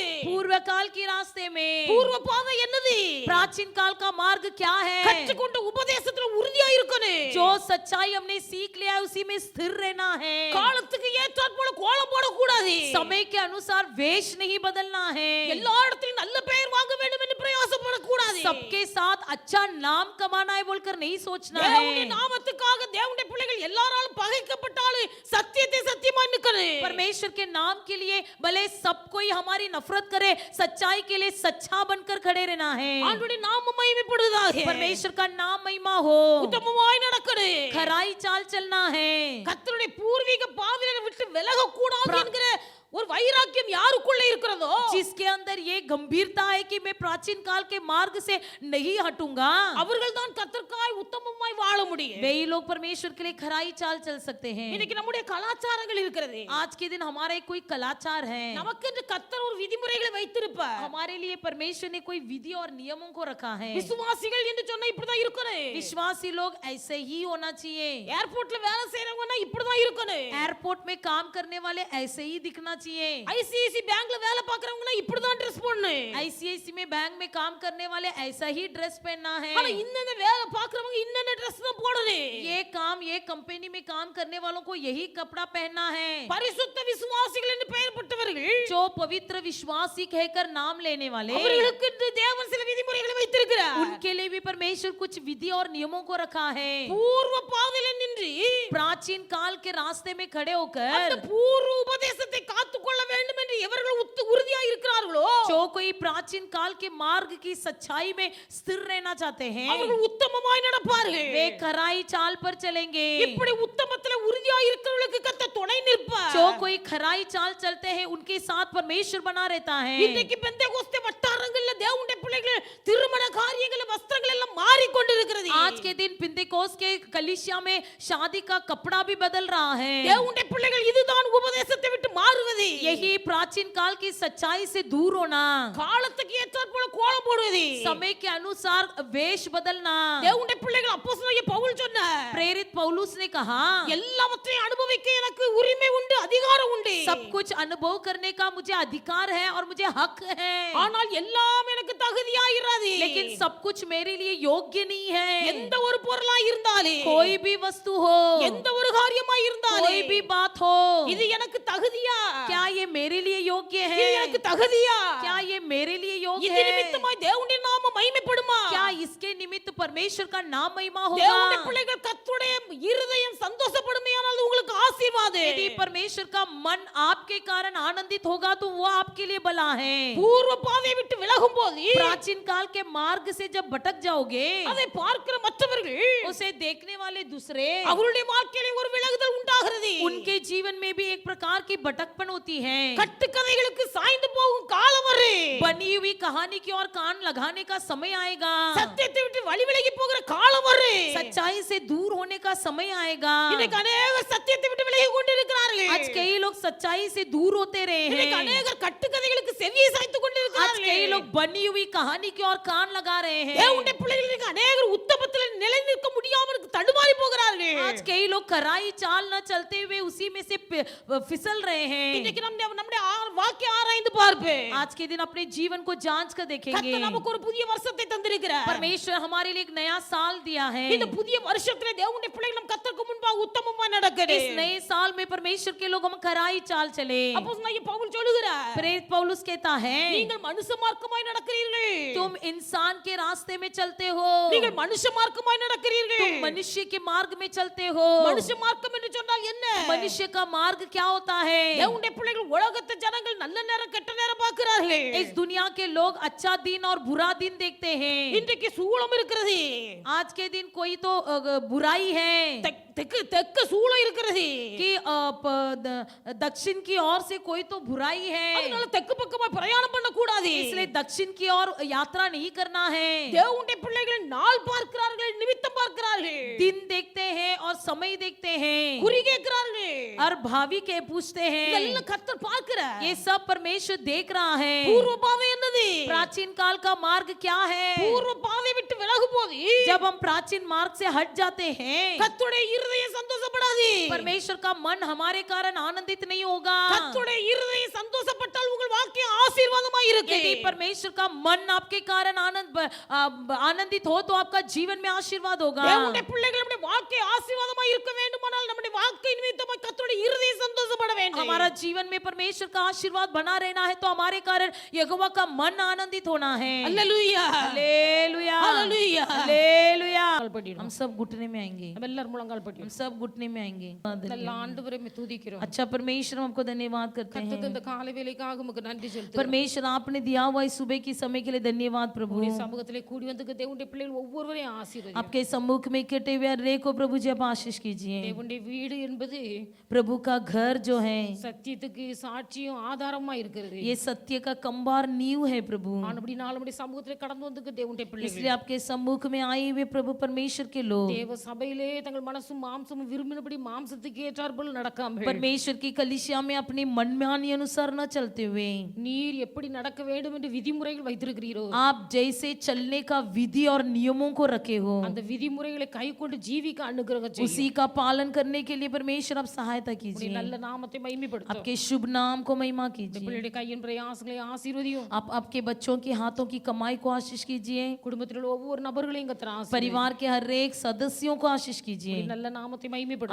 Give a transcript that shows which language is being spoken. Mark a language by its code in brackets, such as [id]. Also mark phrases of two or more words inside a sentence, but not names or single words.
[hi] पूर्व काल के रास्ते में, [ta] பூர்வ பாதை என்னது? [hi] प्राचीन काल का मार्ग क्या है? [ta] கற்றுக்கொண்ட உபதேசத்துல உறுதியா இருக்கணும். [hi] जो सच्चाई हमने सीख लिया है उसी में स्थिर रहना है। [ta] காலத்துக்கு ஏற்றாற் போல கோலம் போடக்கூடாது. [hi] समय के अनुसार वेश नहीं बदलना है। [ta] எல்லா இடத்திலும் நல்ல பெயர் வாங்க வேண்டும் என்று பிரயாசப்படக்கூடாது. [hi] सबके साथ अच्छा नाम कमाना है बोलकर नहीं सोचना [ta] தேவனுடைய [hi] है। [ta] நாமத்துக்காக தேவனுடைய பிள்ளைகள் எல்லாராலும் பகைக்கப்பட்டாலும் சத்தியத்தை சத்தியமாய் நிற்கணும். [hi] परमेश्वर के नाम के लिए भले सब कोई हमारी नफरत करे, सच्चाई के लिए सच्चा बनकर खड़े रहना है। [ta] ஆண்டவருடைய நாமம் மகிமைப்படுவதாக. [hi] परमेश्वर का नाम महिमा हो, [ta] உத்தமமாய் நடக்கணும். [hi] खराई चाल चलना है। [ta] கர்த்தருடைய பூர்வீக பாதையை விட்டு விலக கூடாது என்கிற ஒரு வைராக்கியம் யாருக்குள்ள இருக்கிறதோ, [hi] जिसके अंदर ये गंभीरता है कि मैं प्राचीन काल के मार्ग से नहीं हटूंगा, [ta] அவர்கள் தான் கர்த்தருக்காய் உத்தமமாய் வாழ முடியும். [hi] वे ही लोग परमेश्वर के लिए खराई चाल चल सकते हैं। [ta] இன்னைக்கு நம்முடைய கலாச்சாரங்கள் இருக்கிறது. [hi] आज के दिन हमारा एक कोई कलाचार है। [ta] நமக்கென்று கர்த்தர் ஒரு விதிமுறைகளை வைத்திருப்பார். [hi] हमारे लिए परमेश्वर ने कोई विधि और नियमों को रखा है। [ta] விசுவாசிகள் என்று சொன்னா இப்படிதான் இருக்கணும். [hi] विश्वासी लोग ऐसे ही होना चाहिए। [ta] ஏர்போர்ட்ல வேலை செய்றவங்கன்னா இப்படிதான் இருக்கணும். [hi] एयरपोर्ट में काम करने वाले ऐसे ही दिखना चाहिए। [ta] ஐசிஐசி பேங்க்ல வேலை பார்க்கறவங்கன்னா இப்படிதான் ட்ரெஸ் போடணும். [hi] आईसीआईसी में बैंक में काम करने वाले ऐसा ही ड्रेस पहनना है। [ta] ஆனா இன்னென்ன வேலை பார்க்கறவங்க இன்னென்ன ட்ரெஸ் தான் போடணும். [hi] ये काम, ये कंपनी में काम करने वालों को यही कपड़ा पहनना है। [ta] பரிசுத்த விசுவாசிகள் என்று பெயர் பெற்றவர்கள், [hi] जो पवित्र विश्वासी कहकर नाम लेने वाले, [ta] அவர்களுக்கு தேவன் சில விதிமுறைகளை வைத்திருக்கிறார். [hi] उनके लिए भी परमेश्वर कुछ विधि और नियमों को रखा है। [ta] பூர்வ பாதையில் நின்று [hi] प्राचीन काल के रास्ते में खड़े [ta] அந்த [hi] होकर [ta] பூர்வ உபதேசத்தை காத்துக்கொள்ள வேண்டும் என்று எவர்கள் உறுதியா இருக்கிறார்களோ, [hi] जो कोई प्राचीन काल के मार्ग की सच्चाई में स्थिर रहना चाहते हैं, [ta] அவர்கள் உத்தமமாய் நடப்பார்கள். [hi] वे खराई चाल पर चलेंगे। [ta] இப்படி உத்தமத்திலே உறுதியா இருக்கிறவர்களுக்கு கர்த்தர் துணை நிற்பார். [hi] जो कोई खराई चाल चलते हैं उनके साथ परमेश्वर बना रहता है। [ta] இன்னைக்கு பெந்தேகோஸ்தே வட்டாரங்கள்ல தேவனுடைய பிள்ளைகள் திருமண காரியங்கள் வஸ்திரங்கள் எல்லாம் மாறிக்கொண்டிருக்கிறது. [hi] आज के दिन पिंतेकोस के कलीसिया में शादी का कपड़ा भी बदल रहा है। [ta] தேவனுடைய பிள்ளைகள் இதுதான் உபதேசத்தை விட்டு மாறுவது. [hi] यही प्राचीन काल की सच्चाई से दूर होना, [ta] காலத்துக்கு ஏற்றாற் போல கோலம் போடுவது. [hi] समय के अनुसार वेश बदलना। [ta] தேவனுடைய பிள்ளைகள் அப்போஸ்தலனாகிய பவுல் சொன்னார், [hi] प्रेरित पौलुस ने कहा, [ta] எல்லாவற்றையும் அனுபவிக்க எனக்கு உரிமை உண்டு, அதிகாரம் உண்டு. [hi] सब कुछ अनुभव करने का मुझे अधिकार है और मुझे हक है, [ta] ஆனால் எல்லாம் எனக்கு தகுதியாயிராது. [hi] लेकिन सब कुछ मेरे लिए योग्य नहीं है। [ta] எந்த ஒரு பொருளா இருந்தாலே, [hi] कोई भी वस्तु हो, [ta] எந்த ஒரு காரியமாய் இருந்தாலே, [hi] कोई भी बात हो, [ta] இது எனக்கு தகுதியா? [hi] क्या ये मेरे लिए योग्य [ta] இது [hi] है? [ta] எனக்கு தகுதியா? [hi] क्या ये मेरे लिए योग्य [ta] இது [hi] है? [ta] நிமித்தமாய் தேவனுடைய நாமம் மகிமைப்படுமா? [hi] क्या इसके निमित्त परमेश्वर का नाम महिमा [ta] தேவனுடைய [hi] होगा? [ta] பிள்ளைகள் கர்த்தருடைய இருதயம் சந்தோஷப்படுமையானால் உங்களுக்கு ஆசீர்வாதம். [hi] यदि परमेश्वर का मन आपके कारण आनंदित होगा तो वो आपके लिए भला है। [ta] பூர்வ பாதையை விட்டு விலகும் போது [hi] प्राचीन काल के मार्ग से जब भटक जाओगे, [ta] அதை பார்க்கிற மற்றவர்கள் [hi] उसे देखने वाले दूसरे, [ta] அவருடைய வாழ்க்கையிலே ஒரு விலகுதல் உண்டாகிறது. [hi] उनके जीवन में भी एक प्रकार की भटकपन होती है। [ta] கட்டுக்கதைகளுக்கு சாய்ந்து போகும் காலம் வரும். [hi] बनी हुई कहानी की ओर कान लगाने का समय आएगा, [ta] சத்தியத்தை விட்டு வழி விலகி போகிற காலம் வரும். [hi] सच्चाई से दूर होने का समय आएगा। [ta] இன்னைக்கு அநேகர் சத்தியத்தை விட்டு விலகி கொண்டிருக்கிறார்கள். [hi] आज कई लोग सच्चाई से दूर होते रहे [ta] இன்னைக்கு [hi] हैं। [ta] அநேகர் கட்டுக்கதைகளுக்கு செவியை சாய்த்து [hi] आज [ta] கொண்டிருக்கிறார்கள். [hi] कई लोग बनी हुई कहानी की ओर कान लगा रहे हैं। [ta] தேவனுடைய பிள்ளைகள் இன்னைக்கு அநேகர் உத்தமத்தில் நிலை நிற்க முடியாமல் தடுமாறி போகிறார்கள். [hi] आज कई लोग कराई चाल न चलते हुए उसी में से फिसल रहे हैं। [ta] இன்னைக்கு நம்முடைய வாக்கிய ஆராய்ந்து பார்ப்பேன். [hi] आज के दिन अपने जीवन को जांच कर देखेंगे। [ta] கர்த்தர் நமக்கு ஒரு புதிய வருஷத்தை தந்திருக்கிறார். [hi] परमेश्वर हमारे लिए एक नया साल दिया है। [ta] இந்த புதிய வருஷத்திலே தேவனுடைய பிள்ளைகள் நம் கர்த்தருக்கு முன்பாக உத்தமமாய் நடக்கணும். [hi] इस नए साल में परमेश्वर के लोग हम कराई चाल चले। [ta] அப்போஸ்தலனாகிய பவுல் சொல்லுகிறார், [hi] प्रेरित पौलुस कहता है, [ta] நீங்கள் மனுஷ மார்க்கமாய் நடக்கிறீர்கள். [hi] तुम इंसान के रास्ते में चलते हो, [ta] நீங்கள் மனுஷ மார்க்கமாய் நடக்கிறீர்கள். [hi] तुम मनुष्य के मार्ग में चलते हो। [ta] மனுஷ மார்க்கம் என்று சொன்னால் என்ன? [hi] मनुष्य का मार्ग क्या होता है? [ta] தேவனுடைய பிள்ளைகள் உலகத்து ஜனங்கள் நல்ல நேரம் கெட்ட நேரம் பார்க்கிறார்கள். [hi] इस दुनिया के लोग अच्छा दिन और बुरा दिन देखते हैं। [ta] இன்றைக்கு சூளம் இருக்கிறது. [hi] आज के दिन कोई तो बुराई है [ta] தெற்கு சூளம் இருக்கிறது. [hi] कि दक्षिण की ओर से कोई तो बुराई है, [ta] அதனால தெற்கு பக்கமா பிரயாணம் பண்ண கூடாது. [hi] इसलिए दक्षिण की ओर यात्रा नहीं करना है। [ta] தேவனுடைய பிள்ளைகள் நாள் பார்க்கிறார்கள், நிமித்தம் பார்க்கிறார்கள், [hi] दिन देखते हैं और समय देखते हैं, [ta] குறி கேட்கிறார்கள். [hi] और भावी के पूछते हैं। [ta] இதெல்லாம் கர்த்தர் பார்க்கிறார். [hi] ये सब परमेश्वर देख रहा है। [ta] பூர்வ பாதை என்னது? [hi] प्राचीन काल का मार्ग क्या है? [ta] பூர்வ பாதை விட்டு விலகும் போது [hi] जब हम प्राचीन मार्ग से हट जाते हैं, [ta] கர்த்தருடைய இருதயம் சந்தோஷப்படாது. [hi] परमेश्वर का मन हमारे कारण आनंदित नहीं होगा। [ta] கர்த்தருடைய இருதயம் சந்தோஷப்பட்டால் உங்கள் வாழ்க்கை ஆசீர்வாதமாய் இருக்கும். [hi] यदि परमेश्वर का मन आपके कारण आनंदित हो तो आपका जीवन में आशीर्वाद होगा। [ta] தேவனுடைய பிள்ளைகள் நம்முடைய வாழ்க்கை ஆசீர்வாதமாய் இருக்க வேண்டுமானால் நம்முடைய வாழ்க்கை நிமித்தமாய் கர்த்தருடைய இருதயம் சந்தோஷப்பட வேண்டும். [hi] हमारा जीवन में परमेश्वर का आशीर्वाद बना रहना है तो हमारे कारण यहोवा का मन आनंदित होना है। [ta] அல்லேலூயா, [hi] हालेलुया, [ta] அல்லேலூயா. [hi] हालेलुया। [ta] படிடும். [hi] हम सब घुटने में आएंगे, [ta] நம்ம எல்லாரும் முழங்கால் படிடும். [hi] हम सब घुटने में आएंगे। [ta] நல்ல ஆண்டவரை துதிக்கிறோம். [hi] अच्छा परमेश्वर, हम आपको धन्यवाद करते हैं। [ta] கர்த்தருக்கு இந்த காலை வேளைக்காக உமக்கு நன்றி செலுத்துகிறோம். [hi] परमेश्वर, आपने दिया हुआ इस सुबह की समय के लिए धन्यवाद प्रभु। [ta] உம்முடைய சமூகத்திலே கூடி வந்திருக்க தேவனுடைய பிள்ளைகள் ஒவ்வொருவரையும் ஆசீர்வதியும். [hi] आपके सम्मुख में इकट्ठे हुए हर एक को प्रभु जी आप आशीष कीजिए। [ta] தேவனுடைய வீடு என்பது [hi] प्रभु का घर जो है [ta] சத்தியத்துக்கு சாட்சியும் ஆதாரமா இருக்கிறது. [hi] ये सत्य का कंबार नींव है प्रभु। [ta] ஆனபடினால நம்முடைய சமூகத்திலே கடந்து வந்திருக்க தேவனுடைய பிள்ளைகள் [hi] इसलिए आपके सम्मुख में आए हुए प्रभु परमेश्वर के लोग [ta] தேவ சபையிலே தங்கள் மனசும் மாம்சமும் விரும்பினபடி மாம்சத்துக்கு ஏற்றாற்போல் நடக்காமல் [hi] परमेश्वर की कलीसिया में अपने मनमानी अनुसार न चलते हुए [ta] நீர் எப்படி நடக்க வேண்டும் என்று விதிமுறைகள் வைத்திருக்கிறீரோ [hi] आप जैसे चलने का विधि और नियमों को रखे हो, [ta] அந்த விதிமுறைகளை கைக்கொண்டு ஜீவிக்க அனுகிரகம் செய்யும். [hi] उसी का पालन करने के लिए परमेश्वर आप सहायता [ta] உம்முடைய [hi] कीजिए। [ta] நல்ல நாமத்தை மகிமைப்படுத்தும். [hi] आपके शुभ नाम को महिमा कीजिए। [ta] பிள்ளைகளுடைய கையின் பிரயாசங்களை ஆசீர்வதியும். [hi] आप आपके बच्चों के हाथों की कमाई को आशीष कीजिए। [ta] குடும்பத்தில் உள்ள ஒவ்வொரு நபர்களையும் கர்த்தர் ஆசீர்வதியும். [hi] परिवार के हर एक सदस्यों को आशीष कीजिए। [ta] உம்முடைய நல்ல நாமத்தை மகிமைப்படுத்தும்.